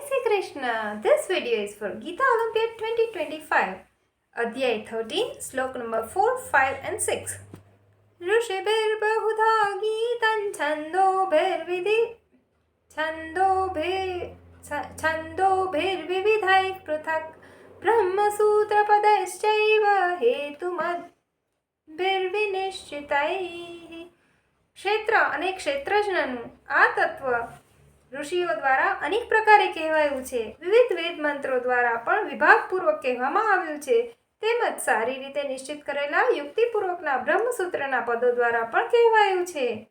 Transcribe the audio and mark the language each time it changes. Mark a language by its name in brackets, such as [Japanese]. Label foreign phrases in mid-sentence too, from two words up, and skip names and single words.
[English] Krishna. This video is for Geeta Olympiad 2025. Adhyay 13, slok number 4, 5 and 6. [Sanskrit] ऋषिभिर्बहुधा गीतं छन्दोभिर्विविधैः पृथक् ब्रह्मसूत्रपदैश्चैव हेतुमद्भिर्विनिश्चितैः. [Gujarati] ક્ષેત્ર અને ક્ષેત્રજ્ઞનું આ તત્વ ઋષિઓ દ્વારા અનેક પ્રકારે કહેવાયું છે. વિવિધ વેદ મંત્રો દ્વારા પણ વિભાગપૂર્વક કહેવામાં આવ્યું છે. તેમજ સારી રીતે નિશ્ચિત કરેલા યુક્તિપૂર્વકના બ્રહ્મસૂત્રના પદો દ્વારા પણ કહેવાયું છે.